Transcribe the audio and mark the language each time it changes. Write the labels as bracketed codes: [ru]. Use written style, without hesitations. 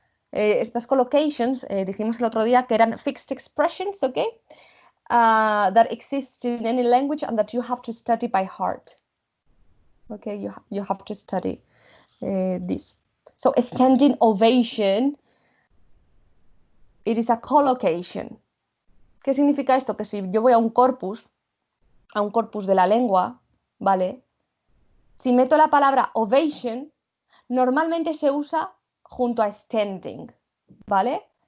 [es] Estas collocations, dijimos el otro día que eran fixed expressions, ¿ok? [en] That exist in any language and that you have to study by heart. Okay, you have to study this. So, a standing ovation, it is a collocation. [es] ¿Qué significa esto? Que si yo voy a un corpus de la lengua, ¿vale? Si meto la palabra ovation, normalmente se usa junto a standing, ¿vale?